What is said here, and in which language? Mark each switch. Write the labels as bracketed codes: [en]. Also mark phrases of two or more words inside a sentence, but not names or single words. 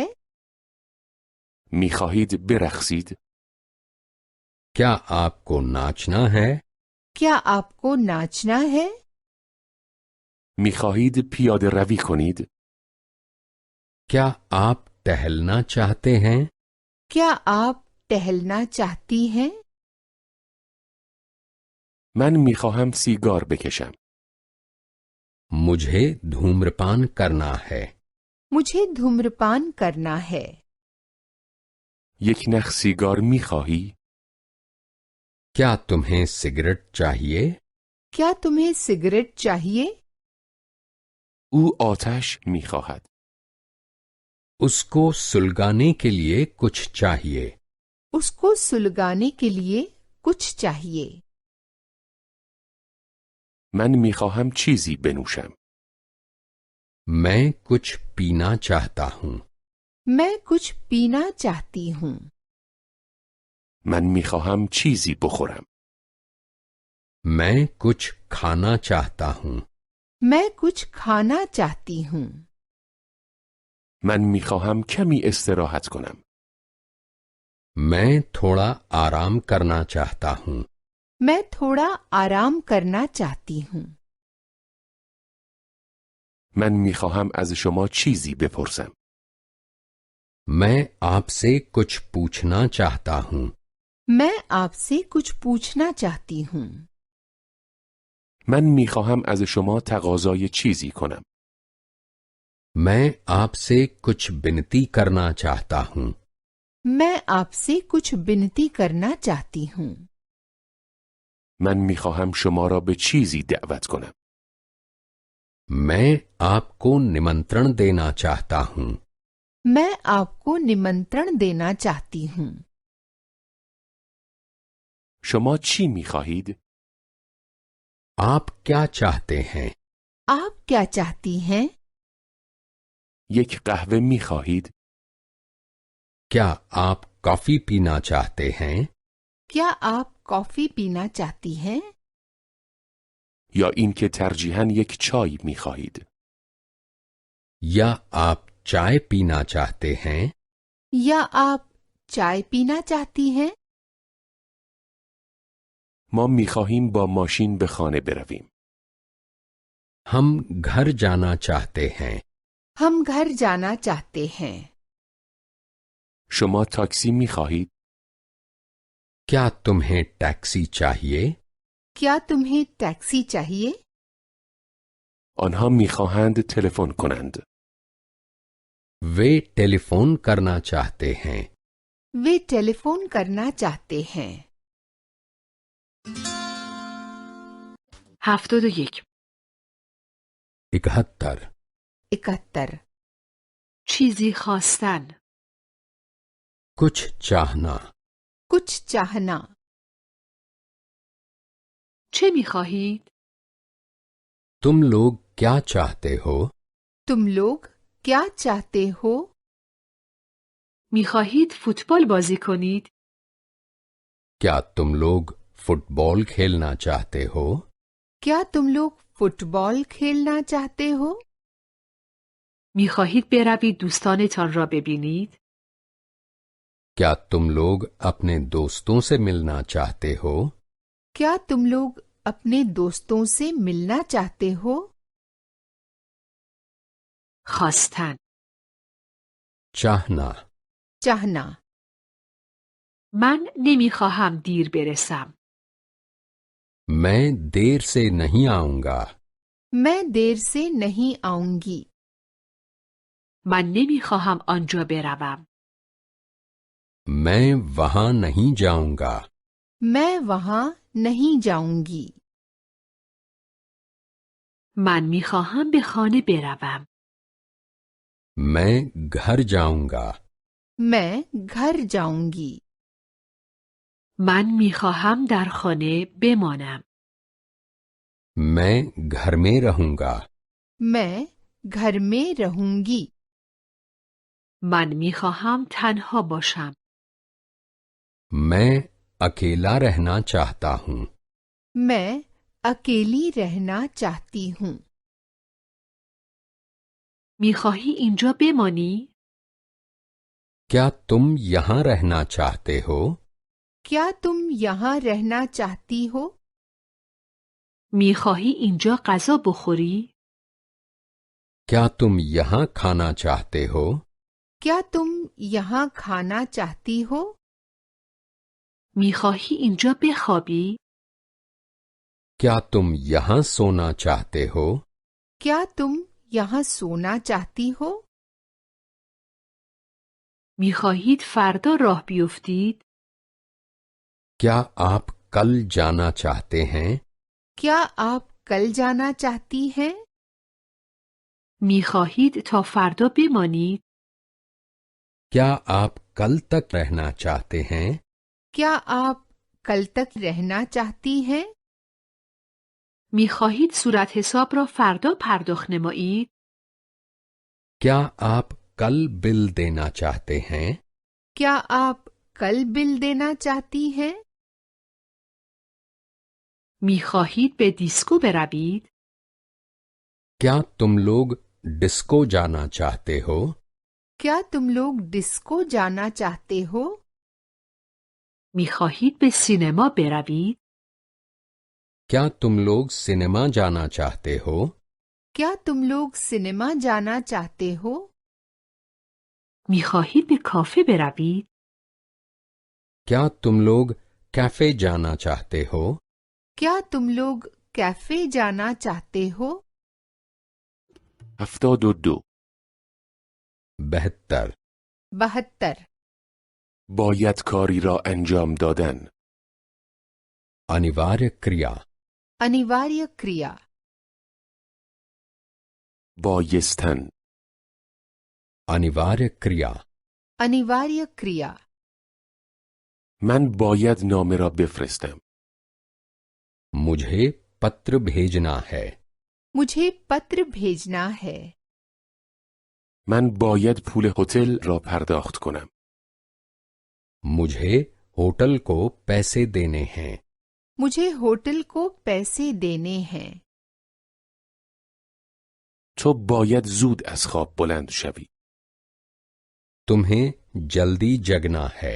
[fa] میخواهید برقصید؟ [hi] क्या आपको नाचना है? क्या आपको नाचना है? [fa] میخواهید پیاده روی کنید؟ [hi] क्या आप टहलना चाहते हैं? क्या आप टहलना चाहती हैं? [fa] من میخواهم سیگار بکشم. [hi] मुझे धूम्रपान करना है। मुझे धूम्रपान करना है। [fa] یک نخ سیگار میخواهی؟ [hi] क्या तुम्हें सिगरेट चाहिए? क्या तुम्हें सिगरेट चाहिए? [fa] او آتش میخواهد. [hi] उसको सुलगाने के लिए कुछ चाहिए। उसको सुलगाने के लिए कुछ चाहिए। [fa] من میخواهم چیزی بنوشم. [hi] मैं कुछ पीना चाहता हूँ। मैं कुछ पीना चाहती हूँ। [fa] من میخواهم چیزی بخورم. [hi] मैं कुछ खाना चाहता हूँ। मैं कुछ खाना चाहती हूँ। [fa] من میخواهم کمی استراحت کنم. [hi] मैं थोड़ा आराम करना चाहता हूँ। मैं थोड़ा आराम करना चाहती हूँ। [fa] من میخواهم از شما چیزی بپرسم. [hi] मैं आपसे कुछ पूछना चाहता हूँ। मैं आपसे कुछ पूछना चाहती हूँ। [fa] من میخواهم از شما تقاضای چیزی کنم. [hi] मैं आपसे कुछ विनती करना चाहता हूँ। मैं आपसे कुछ विनती करना चाहती हूँ। [fa] من میخواهم شما را به چیزی دعوت کنم. [hi] मैं आपको निमंत्रण देना चाहता हूँ। मैं आपको निमंत्रण देना चाहती हूँ। [fa] شما چی میخواهید؟ [hi] आप क्या चाहते हैं? आप क्या चाहती हैं? [fa] یک قهوه میخواهید؟ [hi] क्या आप कॉफी पीना चाहते हैं? क्या आप कॉफी पीना चाहती हैं? [fa] یا اینکه ترجیحاً یک چای میخواهید؟ [hi] या आप चाय पीना चाहते हैं? या आप चाय पीना चाहती हैं? [fa] ما میخواهیم با ماشین به خانه برویم. [hi] हम घर जाना चाहते हैं। हम घर जाना चाहते हैं। [fa] شما تاکسی میخواهید؟ [hi] क्या तुम्हें टैक्सी चाहिए? क्या तुम्हें टैक्सी चाहिए? [fa] آنها میخواهند تلفن کنند. [hi] वे टेलीफोन करना चाहते हैं. वे टेलीफोन करना चाहते हैं. [fa] 71. [hi] 71. 71. [fa] چیزی خواستن. [hi] कुछ चाहना. कुछ चाहना. [fa] چه می‌خواهید؟ [hi] तुम लोग क्या चाहते हो? तुम लोग क्या चाहते हो? [fa] می‌خواهید فوتبال بازی کنید؟ [hi] क्या तुम लोग फुटबॉल खेलना चाहते हो? क्या तुम लोग फुटबॉल खेलना चाहते हो? [fa] می‌خواهید بروید دوستانتان را ببینید؟ [hi] क्या तुम लोग अपने दोस्तों से मिलना चाहते हो? क्या तुम लोग अपने दोस्तों से मिलना चाहते हो? [fa] خواستن. [hi] चाहना. चाहना. [fa] من نمی‌خواهم دیر برسم. [hi] मैं देर से नहीं आऊंगा. मैं देर से नहीं आऊंगी. [fa] من نمی‌خواهم آنجا بروم. [hi] मैं वहां नहीं जाऊंगा. मैं वहां नहीं जाऊंगी. [fa] من می‌خواهم به خانه بروم. [hi] मैं घर जाऊंगा. मैं घर जाऊंगी. [fa] من می‌خواهم در خانه بمانم. [hi] मैं घर में रहूंगा. मैं घर में रहूंगी. [fa] من می‌خواهم تنها باشم. [hi] मैं अकेला रहना चाहता हूँ. मैं अकेली रहना चाहती हूँ. [fa] می‌خواهی اینجا بمانی؟ [hi] क्या तुम यहाँ रहना चाहते हो? क्या तुम यहाँ रहना चाहती हो? [fa] می‌خواهی اینجا غذا بخوری؟ [hi] क्या तुम यहाँ खाना चाहते हो? क्या तुम यहाँ खाना चाहती हो? [fa] می‌خواهی اینجا بخوابی؟ [hi] क्या तुम यहाँ सोना चाहते हो? क्या तुम यहाँ सोना चाहती हो? [fa] می‌خواهید فردا راه بیفتید؟ [hi] क्या आप कल जाना चाहते हैं? क्या आप कल जाना चाहती हैं? [fa] می‌خواهید تا فردا بمانید؟ [hi] क्या आप कल तक रहना चाहते हैं? क्या आप कल तक रहना चाहती हैं? [fa] می‌خواهید صورت حساب را فردا پرداخت نمایید؟ [hi] क्या आप कल बिल देना चाहते हैं? क्या आप कल बिल देना चाहती हैं? [fa] می‌خواهید به دیسکو بروید؟ [hi] क्या तुम लोग डिस्को जाना चाहते हो? क्या तुम लोग डिस्को जाना चाहते हो? [fa] می‌خواهید به سینما بروید؟ [hi] क्या तुम लोग सिनेमा जाना चाहते हो? क्या तुम लोग सिनेमा जाना चाहते हो? [fa] میخواهید به کافه بروید؟ [hi] क्या तुम लोग कैफे जाना चाहते हो? क्या तुम लोग कैफे जाना चाहते हो? [fa] 72. [hi] 72. 72. [fa] باید کاری را انجام دادن. [hi] अनिवार्य क्रिया. अनिवार्य क्रिया. [fa] بایستن. [hi] अनिवार्य क्रिया. अनिवार्य क्रिया. [fa] من باید نامه را بفرستم. [hi] मुझे पत्र भेजना है. मुझे पत्र भेजना है. [fa] من باید پول هتل را پرداخت کنم. [hi] मुझे होटल को पैसे देने हैं. मुझे होटल को पैसे देने हैं. [fa] تو باید زود از خواب بلند شوی. [hi] तुम्हें जल्दी जगना है.